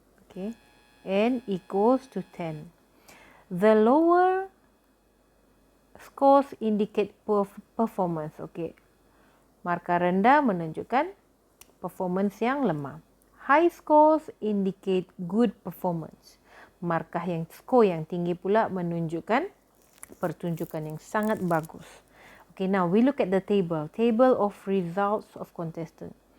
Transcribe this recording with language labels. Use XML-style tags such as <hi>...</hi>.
<en>Okay, N equals to 10. The lower scores indicate poor performance.</en> <ms>Okay, markah rendah menunjukkan performance yang lemah.</ms> <en>High scores indicate good performance.</en> <ms>Markah skor yang tinggi pula menunjukkan pertunjukan yang sangat bagus.</ms> <en>Okay, now we look at the table. Table of results of contestant.</en>